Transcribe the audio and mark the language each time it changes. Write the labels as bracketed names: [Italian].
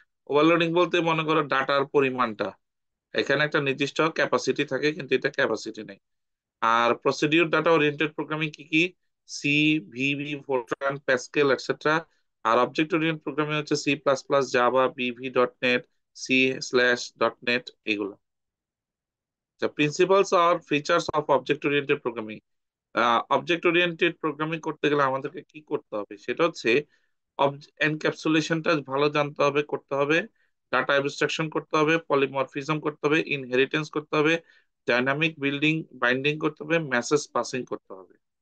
[Bangla] Overloading বলতে মনে করো ডাটার পরিমাণটা, এখানে একটা নির্দিষ্ট ক্যাপাসিটি থাকে কিন্তু এটা ক্যাপাসিটি নেই। আর প্রসিডিউর ডাটা ওরিয়েন্টেড প্রোগ্রামিং কি কি? C, VB, Fortran, Pascal etcetera. আর অবজেক্ট ওরিয়েন্টেড প্রোগ্রামিং হচ্ছে সি প্লাস প্লাস, জাভা, বিভি dot net, C slash dot net, এগুলো। [English] The principles or features of object oriented programming. [Bangla] Object oriented programming করতে গেলে আমাদেরকে কি করতে হবে সেটা হচ্ছে এনক্যাপসুলেশনটা ভালো জানতে হবে, করতে হবে, ডাটা অ্যাবস্ট্রাকশন করতে হবে, পলিমরফিজম করতে হবে, ইনহেরিটেন্স করতে হবে, ডাইনামিক বিল্ডিং বাইন্ডিং করতে হবে, মেসেজ পাসিং করতে হবে।